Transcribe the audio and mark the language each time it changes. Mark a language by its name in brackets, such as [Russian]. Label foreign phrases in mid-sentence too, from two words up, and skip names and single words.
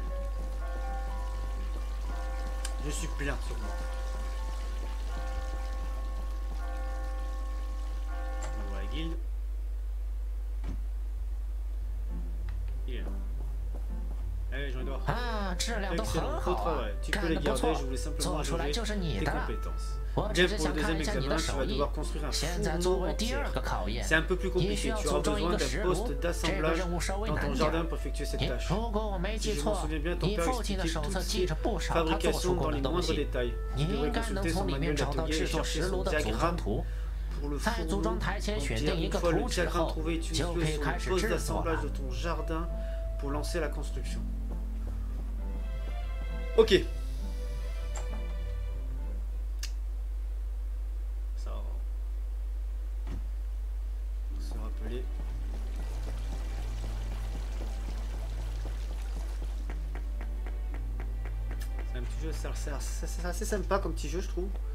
[French] Je suis plein sur moi. On voit la guilde. Il est là. Allez, j'en ai droit. [Chinese] Ah, 质量都很 [French] Excellent, [Chinese] 好 [French] beau [Chinese] 啊， [French] travail. Tu peux [Chinese] 干 [French] les [Chinese] 得不 [French] garder, [Chinese] 错 [French] je voulais， simplement [Chinese] 做出来 [French] ajouter [Chinese] 就是你 [French] tes [Chinese] 的了。 [French] compétences. [Chinese] 我 [French] Bien [Chinese] 只是 [French] pour le [Chinese] 想看 [French] deuxième [Chinese] 一下你的 [French] examen, tu [Chinese] 手 [French] vas [Chinese] 艺。 [French] devoir construire un [Chinese] 现在 [French] fourneau [Chinese] 作为第二 [French] entier. [Chinese] 个考验， [French] C'est un peu plus [Chinese] 你需 [French] compliqué. [Chinese] 要 [French] Tu [Chinese] 组 [French] auras [Chinese] 装一 [French] besoin [Chinese] 个 [French] d'un [Chinese] 石炉， [French] poste [Chinese] 这个 [French] d'assemblage [Chinese] 任务稍微 [French] dans [Chinese] 难 [French] ton [Chinese] 点 [French] jardin pour effectuer cette [Chinese] 你 [French] tâche. [Chinese] 如果我没 [French] Si [Chinese] 记 [French] je [Chinese] 错 [French] m'en souviens bien, ton [Chinese] 你 [French] père [Chinese] 父亲的 [French] expliquait [Chinese] 手册 [French] toutes [Chinese] 记 [French] ces [Chinese] 着不少他做出 [French] fabrications [Chinese] 过 [French] dans [Chinese] 的 [French] les [Chinese] 东 [French] moindres [Chinese] 西。 [French] détails. [Chinese] 你 [French] Tu [Chinese] 应 [French] devrais [Chinese] 该能 [French] consulter [Chinese] 从 [French] son [Chinese] 里面 [French] manuel [Chinese] 找到 [French] d'atelier [Chinese] 制 [French] et [Chinese] 作 [French] chercher [Chinese] 石炉 [French] son [Chinese] 的组装 [French] diagramme [Chinese] 图。 [French] pour le [Chinese] 在组装台前 [French] fourneau [Chinese] 选 [French] entier. [Chinese] 定一 [French] Une [Chinese] 个 [French] fois le [Chinese] 图纸 [French] diagramme [Chinese] 后， [French] trouvé, tu [Chinese] 就可 [French] installes [Chinese] 以 [French] sur [Chinese] 开 [French] le [Chinese] 始 [French] poste [Chinese] 制作 [French] d'assemblage [Chinese] 了 [French] de。ton jardin pour lancer la construction. Ok. Ça va. Pour se rappeler. C'est un petit jeu, c'est assez sympa comme petit jeu, je trouve.